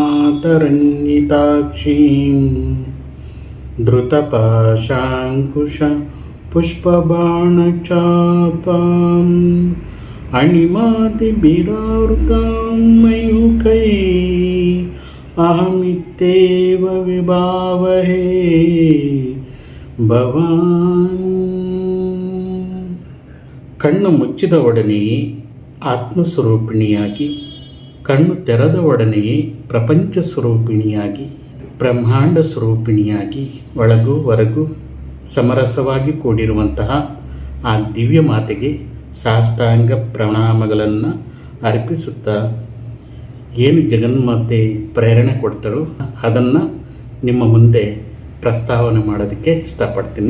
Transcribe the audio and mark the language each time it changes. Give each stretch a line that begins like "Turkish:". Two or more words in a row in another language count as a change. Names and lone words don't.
Sanskrit: तरन्निताक्षीं धृतपाशाङ्कुश पुष्पबाणचापाम् अणिमादिभिरावृतां मयूखैः अहमित्येव विभावहे ಭವಾನ್.
Kannada: ಕಣ್ಣು ಮುಚ್ಚಿದ ಒಡನೆಯೇ ಆತ್ಮಸ್ವರೂಪಿಣಿಯಾಗಿ, ಕಣ್ಣು ತೆರೆದ ಒಡನೆಯೇ ಪ್ರಪಂಚ ಸ್ವರೂಪಿಣಿಯಾಗಿ, ಬ್ರಹ್ಮಾಂಡ ಸ್ವರೂಪಿಣಿಯಾಗಿ ಒಳಗೂ ಹೊರಗೂ ಸಮರಸವಾಗಿ ಕೂಡಿರುವಂತಹ ಆ ದಿವ್ಯ ಮಾತೆಗೆ ಸಾಷ್ಟಾಂಗ ಪ್ರಣಾಮಗಳನ್ನು ಅರ್ಪಿಸುತ್ತಾ ಏನು ಜಗನ್ಮಾತೆ ಪ್ರೇರಣೆ ಕೊಡ್ತಾಳೋ ಅದನ್ನು ನಿಮ್ಮ ಮುಂದೆ ಪ್ರಸ್ತಾವನೆ ಮಾಡೋದಕ್ಕೆ ಇಷ್ಟಪಡ್ತೀನಿ.